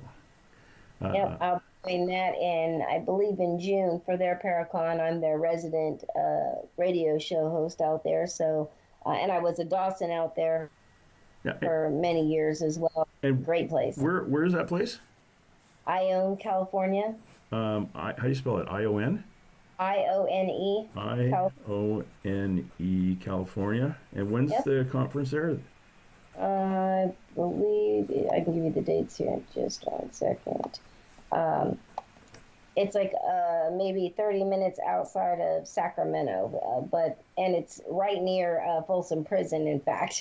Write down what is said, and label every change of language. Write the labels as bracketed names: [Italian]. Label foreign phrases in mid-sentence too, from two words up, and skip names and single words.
[English] Yep, I'll be doing that in, I believe, in June for their Paracon. I'm their resident radio show host out there. So, and I was a Dawson out there for many years as well. And great place. Where is that place? Ione, California. How do you spell it? I-O-N? I-O-N-E. I-O-N-E, California. And when's the conference there? I believe I can give you the dates here in just 1 second. It's like maybe 30 minutes outside of Sacramento, and it's right near Folsom Prison, in fact.